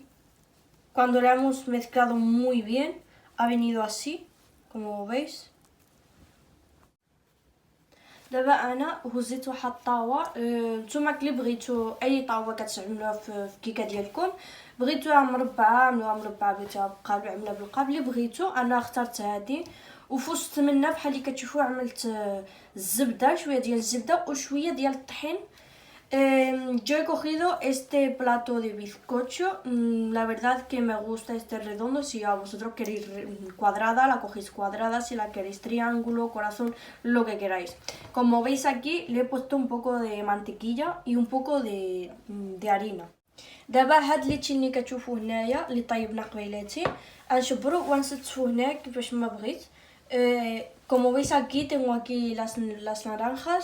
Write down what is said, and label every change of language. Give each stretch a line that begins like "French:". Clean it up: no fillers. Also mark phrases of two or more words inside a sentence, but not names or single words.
Spanish: Cuando lo hemos mezclado muy bien ha venido así como veis.
Arabic: دابا انا هزيت واحد الطاوه. نتوما كلي بغيتو اي طاوه كتعملوها في الكيكه ديالكم، بغيتوها مربعه عملوها مربعه، بغيتوها بقالب عملوها بالقالب اللي بغيتو. انا اخترت هذه وفي وسط منها بحال اللي كتشوفوا عملت الزبده، شويه ديال الزبده وشويه ديال الطحين.
Spanish: Yo he cogido este plato de bizcocho, la verdad que me gusta este redondo. Si a vosotros queréis cuadrada, la cogéis cuadrada; si la queréis triángulo, corazón, lo que queráis. Como veis aquí le he puesto un poco de mantequilla y un poco de harina.
Arabic: دابا هاد ليتشي اللي كتشوفوه هنايا اللي طيبنا قبيلاتي غنشبرو ونستفو هنا كيفاش ما بغيت.
Spanish: Como veis aquí, tengo aquí las naranjas.